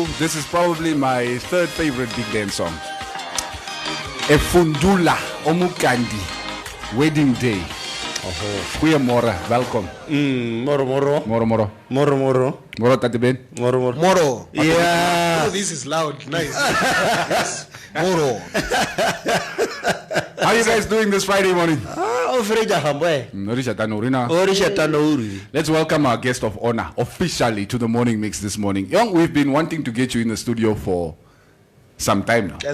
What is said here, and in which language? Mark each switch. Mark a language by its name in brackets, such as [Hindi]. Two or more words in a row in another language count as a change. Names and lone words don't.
[English] This is probably my third favorite big dance song. Efundula Omukandi, Wedding Day. [Afrikaans] Goeiemorgen, welkom. [Ndonga] Moro. Moro Tateben. Moro. [English] Yeah. Oh, this is loud. Nice. Yes. Moro. How are you guys doing this Friday morning? Let's welcome our guest of honor officially to the Morning Mix this morning. Young, we've been wanting to get you in the studio for some time now.